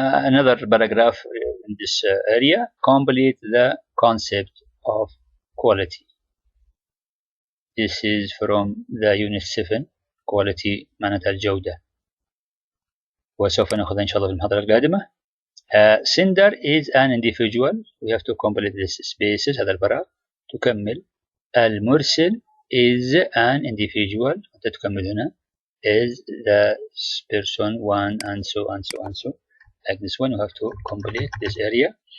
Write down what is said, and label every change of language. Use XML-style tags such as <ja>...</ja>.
<en>Another paragraph in this area, complete the concept of quality. This is from the unit 7.</en> <ar>quality معناتها الجودة، وسوف نأخذها إن شاء الله في المحاضرة القادمة.</ar> <en>Sender is an individual. We have to complete this spaces</en> <ar>هذا الفراغ تكمل.</ar> <en>المرسل is an individual</en> <ar>أنت تكمل هنا</ar> <en>is the person one and so and so and so like this one. You have to complete this area.</en>